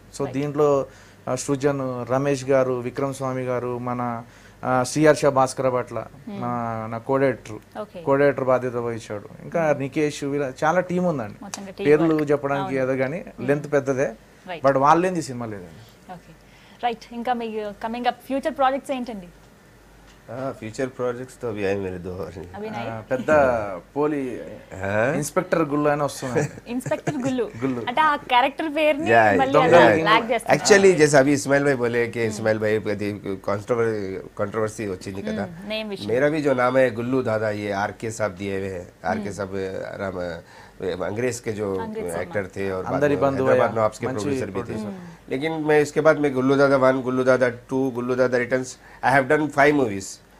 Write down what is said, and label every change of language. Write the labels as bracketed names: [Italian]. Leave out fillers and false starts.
[Telugu] So దీంట్లో సృజన్, రమేష్ గారు, విక్రమ్ స్వామి గారు, మన శ్రీహర్ష భాస్కర భట్ల నా కోడేటర్ బాధ్యత వహించాడు. ఇంకా నికేష్, చాలా టీం ఉందండి. పేర్లు చెప్పడానికి ఏదో కానీ లెంత్ పెద్దదే, బట్ వాళ్ళేంది సినిమా లేదండి. రైట్. ఇంకా మీ కమింగ్ అప్ ఫ్యూచర్ ప్రాజెక్ట్స్ ఏంటండి? [Hindi] फ्यूचर प्रोजेक्ट्स तो अभी आए मेरे 2 और [Telugu] పెద్ద పోలి ఇన్స్పెక్టర్ గుల్లు అని వస్తుంది. ఇన్స్పెక్టర్ గుల్లు అంటే ఆ క్యారెక్టర్ పేరుని మళ్ళీ లాగ్ చేస్తారు. [Hindi] एक्चुअली जैसे अभी इस्माइल भाई बोले कि इस्माइल भाई कंट्रोवर्सी [Telugu] వచ్చింది కదా, [Hindi] मेरा भी जो नाम है गुल्लू दादा, ये आरके साहब दिए हुए हैं. आरके साहब राम अंग्रेज के जो एक्टर थे और हैदराबाद में आपके प्रोड्यूसर भी थे. लेकिन मैं इसके बाद में गुल्लू दादा 1, गुल्लू दादा 2, गुल्लू दादा returns, [English] I have done 5 movies.